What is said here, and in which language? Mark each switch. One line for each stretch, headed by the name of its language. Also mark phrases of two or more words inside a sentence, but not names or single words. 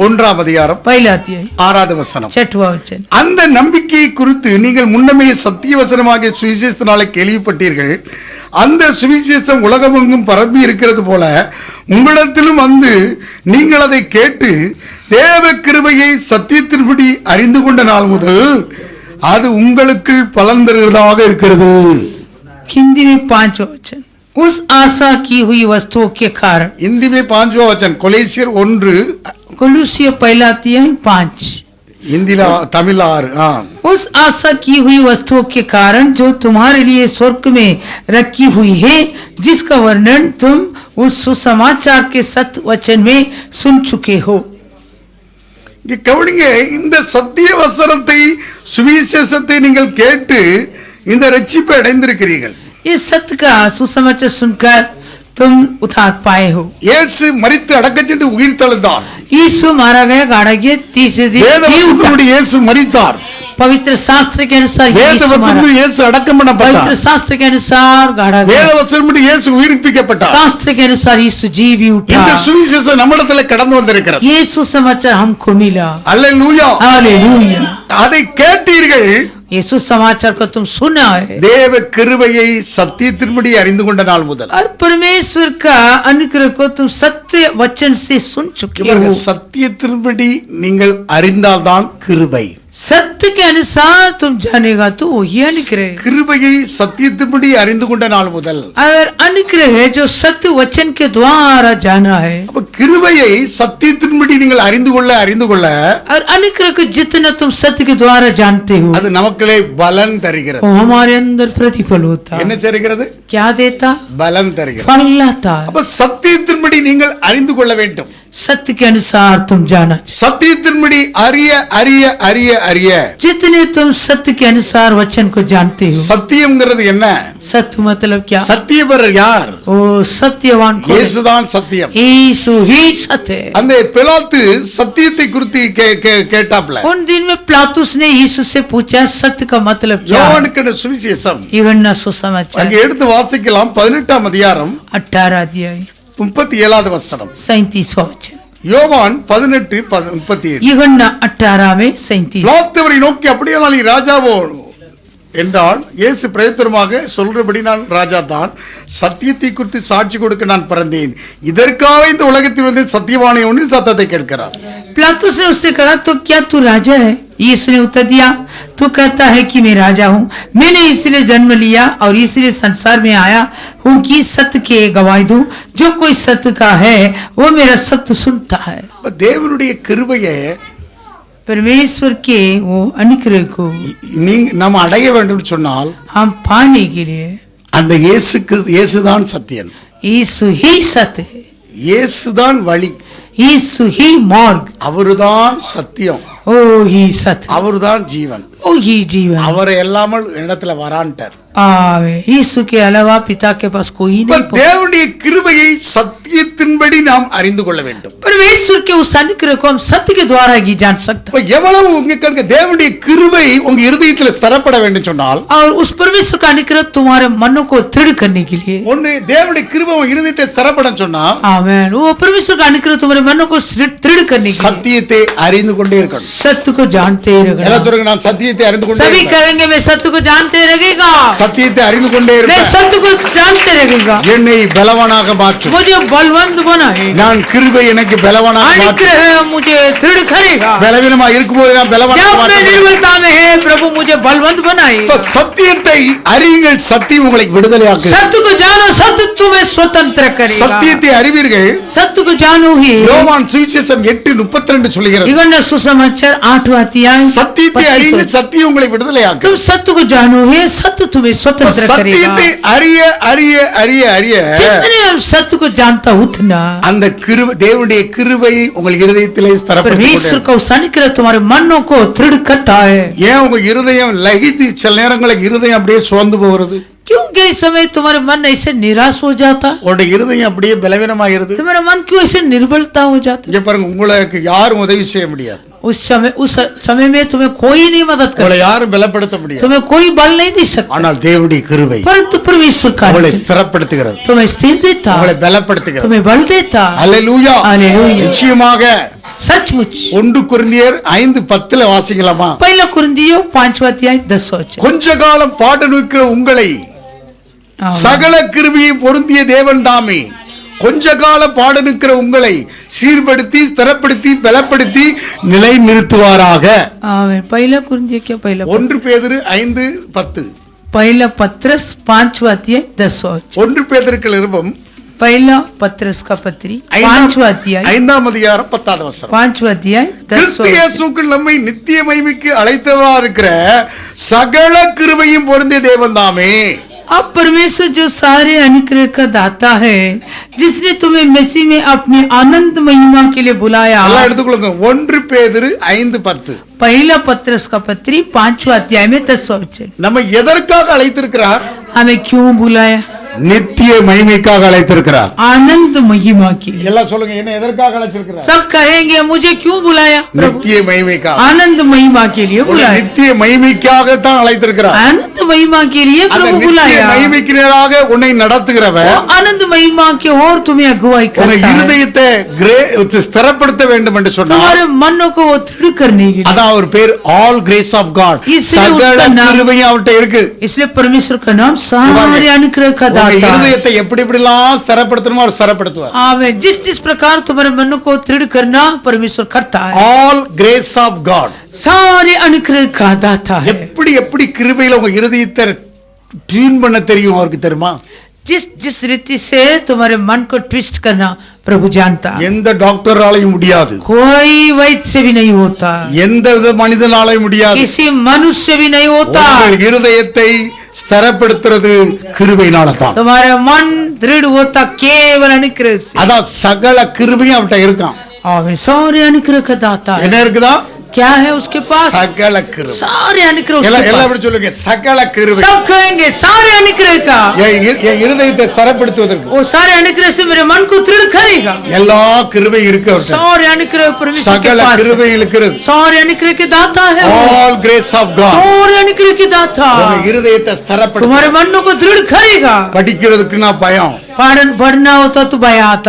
Tamil: 1ஆம் அதிகாரம்
Hindi: पहला अध्याय
Tamil: 6வது வசனம்.
Hindi: 6वां वचन.
Tamil: அந்த நம்பிக்கையை குறித்து நீங்கள் முன்னமே சத்திய வசனமாகிய சுவிசேஷத்தினாலே கேள்விப்பட்டீர்கள். அந்த சுவிசேஷம் உலகமெங்கும் பரப்பி இருக்கிறது போல உங்களிடத்திலும் வந்து நீங்கள் அதை கேட்டு தேவ கிருபையை சத்தியத்தின்படி அறிந்து கொண்ட நாள் முதல் அது உங்களுக்கு பலன் தருவதாக இருக்கிறது.
Hindi: हिंदी में 5 वचन। उस आशा की हुई वस्तुओं के कारण। हिंदी में 5वां वचन கொலேசியர் 1 कुलुसियों पहला अध्याय 5। हिंदीला तमिल 6 उस आशा की हुई वस्तुओं के कारण जो तुम्हारे लिए स्वर्ग में रखी हुई है, जिसका वर्णन तुम उस सुसमाचार के सत्य वचन में सुन चुके हो।
Tamil: இங்க கவனிங்க, இந்த சத்திய வசனத்தை சுவிசேஷத்தை நீங்கள் கேட்டு இந்த ரட்சிப்பை அடைந்திருக்கிறீர்கள்.
Hindi: इस सत्य का सुसमाचार सुनकर तुम उद्धार पाए हो।
Tamil: இயேசு மரித்து அடக்கச்சென்று உயிர் தெழுந்தார்.
Hindi: यीशु मारा गया, गाड़ा गया, तीसरे दिन
Tamil: வேத
Hindi: जी उठा।
Tamil: வசனப்படி இயேசு மரித்தார்.
Hindi: पवित्र शास्त्र के अनुसार
Tamil: வேத
Hindi: यीशु मारा।
Tamil: வசனப்படி இயேசு அடக்கம்
Hindi: पवित्र
Tamil: பண்ணப்பட்டார்.
Hindi: शास्त्र के अनुसार गाड़ा
Tamil: வேத
Hindi: गया।
Tamil: வசனப்படி இயேசு உயிர்ப்பிக்கப்பட்டார்.
Hindi: शास्त्र के अनुसार यीशु जी भी उठा।
Tamil: இந்த சுவிசேஷம் நம்மிடத்துல கடந்து வந்திருக்கிறது.
Hindi: ये सुसमाचार हमको मिला।
Tamil: அல்லேலூயா.
Hindi: हालेलुया।
Tamil: அதை கேட்டீர்கள்.
Hindi: ये सुसमाचार को तुम सुना है
Tamil: தேவ கிருபையை சத்தியத்தின்படி அறிந்து கொண்ட நாள் முதல்.
Hindi: और परमेश्वर का अनुग्रह को तुम सत्य वचन से सुन चुके हो।
Tamil: சத்தியத்தின்படி நீங்கள் அறிந்தால்தான் கிருபை.
Hindi: सत्य के अनुसार तुम जानेगा तो वही अनुग्रह।
Tamil: கிருபையை சத்தியத்தின்படி அறிந்து கொண்ட நாள் முதல்.
Hindi: और अनुग्रह है जो सत्य वचन के द्वारा जाना है।
Tamil: அப்ப கிருபையை சத்தியத்தின்படி நீங்கள் அறிந்து கொள்ள
Hindi: और अनुग्रह को जितना तुम सत्य के द्वारा जानते हो,
Tamil: அது நமக்களே பலன் தருகிறது.
Hindi: वो हमारे अंदर प्रतिफल होता
Tamil: என்ன
Hindi: है।
Tamil: தருகிறது?
Hindi: क्या देता?
Tamil: பலன் தருகிறது.
Hindi: फल लाता है।
Tamil: அப்ப சத்தியத்தின்படி நீங்கள் அறிந்து கொள்ள வேண்டும்.
Hindi: सत्य के अनुसार तुम जाना चाहिए।
Tamil: சத்தியத்தின்படி அறிய அறிய அறிய அறிய.
Hindi: जितने तुम सत्य के अनुसार वचन को जानते हो।
Tamil: சத்தியம்ங்கிறது என்ன?
Hindi: सत्य मतलब क्या?
Tamil: சத்தியவர் யார்?
Hindi: ओ सत्यवान कौन है?
Tamil: இயேசுதான் சத்தியம்.
Hindi: यीशु ही सत्य है।
Tamil: அந்த பிலாத்து சத்தியத்தை குறித்து கேட்டாப்ல.
Hindi: उन दिन में पिलातुस ने यीशु से पूछा सत्य का मतलब क्या है?
Tamil: யோவானுக்கு சுவிசேஷம்
Hindi: यूहन्ना सुसमाचार
Tamil: அங்க எடுத்து வாசிக்கலாம். 18ஆம் அதிகாரம்
Hindi: 18 अध्याय
Tamil: 37வது வசனம்.
Hindi: 37वां वचन।
Tamil: யோவான் 18:37.
Hindi: यूहन्ना 18 में 37।
Tamil: பிலாத்துவரை நோக்கி அப்படியானால் நீ ராஜாவோ என்றான். இயேசு பிரயத்தனமாக சொல்றபடி நான் ராஜா தான், சத்தியத்தை குறித்து சாட்சி கொடுக்க நான் பிறந்தேன், இதற்காக இந்த உலகத்தில் வந்து சத்தியவானை ஒன்று சத்தத்தை கேட்கிறார்.
Hindi: पिलातुस ने उससे कहा तो क्या तू राजा है? यीशु ने उत्तर दिया, तू कहता है कि मैं राजा हूँ। मैंने इसलिए जन्म लिया और इसलिए संसार में आया हूँ कि सत्य के गवाही दूं। जो कोई सत्य का है वो मेरा सत्य सुनता है।
Tamil: தேவனுடைய கிருபையை
Hindi: परमेश्वर के वो अनुग्रह को
Tamil: நாம் அடைய வேண்டும் சொன்னால்
Hindi: हम पाने के लिए
Tamil: அந்த இயேசுதான் சத்தியன்.
Hindi: यीशु ही सत्य है।
Tamil: இயேசுதான் வழி.
Hindi: यीशु ही मार्ग।
Tamil: அவர்தான் சத்தியம்.
Hindi: ओ ही सत्य।
Tamil: அவர்தான் ஜீவன்.
Hindi: ओ ही जीवन।
Tamil: அவரை எல்லாமல் இடத்துல வரான்ட்டார்.
Hindi: आवे यीशु के अलावा पिता के पास कोई नहीं।
Tamil: தேவனுடைய கிருபையை சத்தியத்தின்படி நாம் அறிந்து கொள்ள வேண்டும்.
Hindi: परमेश्वर के उस अनुग्रह को हम सत्य के द्वारा ही जान सकते हैं।
Tamil: எவ்வளவு உங்களுக்கு தேவனுடைய கிருபை உங்க இருதயத்தில் ஸ்திரப்பட வேண்டும் சொன்னால்,
Hindi: और उस परमेश्वर का अनुग्रह तुम्हारे मनों को दृढ़ करने के लिए,
Tamil: ஒன்னு தேவனுடைய கிருபை உங்க இருதயத்தில் ஸ்திரப்படும் சொன்னா,
Hindi: आमेन, वो परमेश्वर का अनुग्रह तुम्हारे मनों को दृढ़ करने के लिए
Tamil: சத்தியத்தை அறிந்து கொண்டே இருக்கணும்.
Hindi: सत्य को जानते रहना।
Tamil: எல்லாம் சொல்லுங்க, நான் சத்தியத்தை அறிந்து கொண்டே
Hindi: सभी
Tamil: இருப்பேன்.
Hindi: कहेंगे मैं सत्य को जानते रहेगा।
Tamil: சத்தியத்தை அறிந்து கொண்டே
Hindi: मैं
Tamil: இருப்பேன்.
Hindi: सत्य को जानते रहेगा।
Tamil: என்னை பலவானாக மாற்றும்.
Hindi: मुझे बलवंत बनाएगा।
Tamil: நான் கிருபை எனக்கு பலவானாக மாற்றும்.
Hindi: अनुग्रह मुझे दृढ़ करेगा।
Tamil: பலவீனமா இருக்கும்போது நான் பலவானாக
Hindi: जब मैं
Tamil: மாற்றும்.
Hindi: निर्बलता में है प्रभु मुझे बलवंत बनाएगा।
Tamil: சத்தியத்தை அறியுங்கள், சத்தியம் உங்களை விடுதலையாக்கும்.
Hindi: सत्य को जानो, सत्य तुम्हें स्वतंत्र करेगा।
Tamil: சத்தியத்தை அறிவீர்கள்.
Hindi: सत्य को जानो ही।
Tamil: யோவான் சுவிசேஷம் 8:32 சொல்கிறது.
Hindi: यूहन्ना सुसमाचार 8वां अध्याय।
Tamil: சத்தியத்தை அறியுங்கள், சத்தியம் உங்களை விடுதலையாக்கும்.
Hindi: तुम सत्य को जानो है, सत्य तुम्हें स्वतंत्र करेगा।
Tamil: சத்தியத்தை அறிய அறிய அறிய அறிய
Hindi: जितने हम सत्य को जानता उतना
Tamil: அந்த கிருபை, தேவனுடைய கிருபை உங்கள் இருதயத்திலே ஸ்திரப்படுத்திக்
Hindi: परमेश्वर का उस अनुग्रह तुम्हारे मनों को दृढ़ करता है।
Tamil: ஏன் உங்க இருதயம் லகித்து சில நேரங்களுக்கு இருதயம் அப்படியே சோர்ந்து போகிறது?
Hindi: क्योंकि इस समय तुम्हारे मन ऐसे निराश हो जाता,
Tamil: உங்களுடைய இருதயம் அப்படியே பலவீனமாயிருது.
Hindi: तुम्हारा मन क्यों ऐसे निर्बलता हो जाता?
Tamil: இங்க பாருங்க, உங்களுக்கு யாரும் உதவி செய்ய முடியாது.
Hindi: उस समय में तुम्हें कोई नहीं मदद कर
Tamil: உங்களை
Hindi: सकता,
Tamil: யாரும் பலப்படுத்த முடியாது.
Hindi: तुम्हें कोई बल नहीं दे सकता,
Tamil: ஆனால் தேவனுடைய கிருபை
Hindi: परंतु परमेश्वर का
Tamil: உங்களை
Hindi: अनुग्रह
Tamil: ஸ்திரப்படுத்துகிறது,
Hindi: तुम्हें स्थिर देता,
Tamil: உங்களை பலப்படுத்துகிறது.
Hindi: तुम्हें बल देता।
Tamil: அல்லேலூயா.
Hindi: हालेलुया।
Tamil: நிச்சயமாக
Hindi: सचमुच
Tamil: 1 கொரிந்தியர் 5:10 வாசிக்கலாமா?
Hindi: पहला कुरिन्थियों 5वां अध्याय 10वां वचन।
Tamil: கொஞ்ச காலம் பாடு நிற்கிற உங்களை சகல கிருபையை பொருந்திய தேவன் தாமே கொஞ்ச கால பாடு நிற்கிற உங்களை சீர்படுத்தி ஸ்திரப்படுத்தி பலப்படுத்தி நிலை நிறுத்துவாராக.
Hindi: आमीन। पहला कुरिन्थियों क्या? पहला
Tamil: 1 பேதுரு 5:10.
Hindi: पहला पत्रस 5वां अध्याय 10वां वचन।
Tamil: 1 பேதுரு நிருபம்
Hindi: पहला पत्रस का पत्री 5वां अध्याय
Tamil: 5ஆம் அதிகாரம் 10வது வசனம்.
Hindi: 5वां अध्याय 10वां
Tamil: கிறிஸ்து
Hindi: वचन।
Tamil: இயேசுக்குள் நம்மை நித்திய மகிமைக்கு அழைத்தவரா இருக்கிற சகல கிருபையும் பொருந்திய தேவன் தாமே.
Hindi: अब परमेश्वर जो सारे अनुग्रह का दाता है, जिसने तुम्हें मसीह में अपने आनंद महिमा के लिए बुलाया।
Tamil: எல்லாம் எடுத்துக்கொள்ளுங்க. 1 பேதுரு 5:10.
Hindi: पहला पत्रस का पत्री 5वां अध्याय में 10वां वचन।
Tamil: நம்ம எதற்காக அழைத்திருக்கிறார்?
Hindi: हमें क्यों बुलाया?
Tamil: நித்திய மகிமைக்காக அழைத்திருக்கிறார்.
Hindi: आनंद महिमा के लिए।
Tamil: எல்லாம் சொல்லுங்க, என்ன எதற்காக அழைச்சிருக்கிறார்?
Hindi: सब कहेंगे मुझे क्यों बुलाया?
Tamil: நித்திய மகிமைக்காக.
Hindi: आनंद महिमा के लिए बुलाया।
Tamil: நித்திய மகிமைக்காக தான் அழைத்திருக்கிறார்.
Hindi: आनंद महिमा के लिए
Tamil: அந்த
Hindi: प्रभु
Tamil: நித்திய
Hindi: बुलाया।
Tamil: மகிமைக்கு நேராக உன்னை நடத்துகிறவர்
Hindi: वो आनंद महिमा के और तुम्हें अगुवाई
Tamil: உங்க
Hindi: करता है।
Tamil: இருதயத்தை ஸ்திரப்படுத்த வேண்டும் என்று சொன்னார்.
Hindi: तुम्हारे मनों को वो दृढ़ करने के लिए।
Tamil: அதான் அவர் பேர்
English: all grace of God.
Hindi: इसलिए
Tamil: சகல
Hindi: उसका नाम-
Tamil: கிருபையும் அவர்ட்ட இருக்கு.
Hindi: इसलिए परमेश्वर का नाम सारे अनुग्रह का
Tamil: உங்க
Hindi: दाता है।
Tamil: இருதயத்தை எப்படி எப்படிலாம் ஸ்திரப்படுத்தணுமோ அவர் ஸ்திரப்படுத்துவார்.
Hindi: आमेन। जिस जिस प्रकार तुम्हारे मनों को दृढ़ करना परमेश्वर करता है।
English: all grace of God.
Hindi: सारे अनुग्रह का दाता है।
Tamil: எப்படி எப்படி கிருபையில உங்க இருதயத்தை டியூன் பண்ண தெரியும் அவருக்கு தெரியுமா?
Hindi: जिस जिस रीति से तुम्हारे मन को ट्विस्ट करना प्रभु जानता है।
Tamil: எந்த டாக்டராலையும் முடியாது.
Hindi: कोई वैद्य से भी नहीं होता।
Tamil: எந்த வித மனிதனாலையும் முடியாது.
Hindi: किसी मनुष्य भी नहीं होता।
Tamil: உங்கள் இருதயத்தை ஸ்திரப்படுத்துறது கிருபையினால தான்.
Hindi: तुम्हारा मन दृढ़ होता केवल अनुग्रह से।
Tamil: அதான் சகல கிருபையும் அவர்ட்ட இருக்கான்.
Hindi: आमीन। सारे अनुग्रह का दाता है।
Tamil: என்ன இருக்குதா?
Hindi: क्या है उसके पास?
Tamil: சகல கிருபை.
Hindi: सारे अनुग्रह उसके
Tamil: எல்லாம்
Hindi: पास।
Tamil: எப்படி சொல்லுங்க? சகல கிருபை.
Hindi: सब कहेंगे सारे अनुग्रह का।
Tamil: என் இருதயத்தை ஸ்திரப்படுத்துவதற்கு
Hindi: वो सारे अनुग्रह से मेरे मन को दृढ़ करेगा।
Tamil: எல்லா கிருபை இருக்கு அவர்ட்ட.
Hindi: सारे अनुग्रह परमेश्वर के
Tamil: சகல
Hindi: पास
Tamil: கிருபை
Hindi: है।
Tamil: இருக்கிறது.
Hindi: सारे अनुग्रह के दाता है वो।
English: all grace of God.
Hindi: सारे अनुग्रह के दाता
Tamil: உங்க இருதயத்தை ஸ்திரப்படுத்து.
Hindi: तुम्हारे मनों को दृढ़ करेगा।
Tamil: படிக்கிறதுக்கு நான் பயம்.
Hindi: पढ़ना होता तो भय आता।